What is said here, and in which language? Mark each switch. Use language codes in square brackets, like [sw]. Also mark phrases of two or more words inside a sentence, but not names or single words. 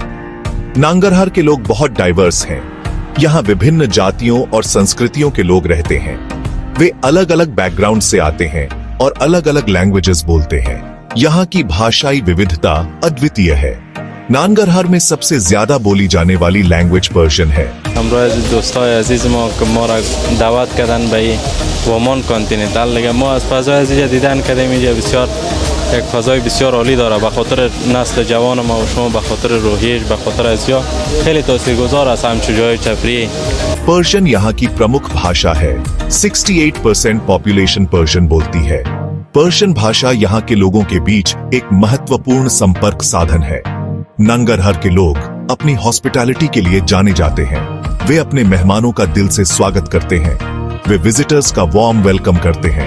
[hi] नंगरहार के लोग बहुत डाइवर्स हैं। यहाँ विभिन्न जातियों और संस्कृतियों के लोग रहते हैं। वे अलग अलग बैकग्राउंड से आते हैं और अलग अलग लैंग्वेजेस बोलते हैं। यहाँ की भाषाई विविधता अद्वितीय है। नंगरहार में सबसे ज्यादा बोली जाने वाली लैंग्वेज पर्शियन है। [fa] دوستای عزیز ما که ما را دعوت کردن به ومان کانتیننتال دیگه ما از فضای اینجا دیدن کردیم. اینجا بسیار یک فضای بسیار عالی داره. به خاطر نسل جوان ما و شما به خاطر روحیش به خاطر ازیا خیلی تاثیرگذار است همچون جای تفریح. [hi] पर्शियन यहाँ की प्रमुख भाषा है। 68% पॉपुलेशन पर्शियन बोलती है। पर्शियन भाषा यहाँ के लोगों के बीच एक महत्वपूर्ण संपर्क साधन है। नंगरहार के लोग अपनी हॉस्पिटैलिटी के लिए जाने जाते हैं। वे अपने मेहमानों का दिल से स्वागत करते हैं। वे विजिटर्स का [en] warm welcome [hi] करते हैं।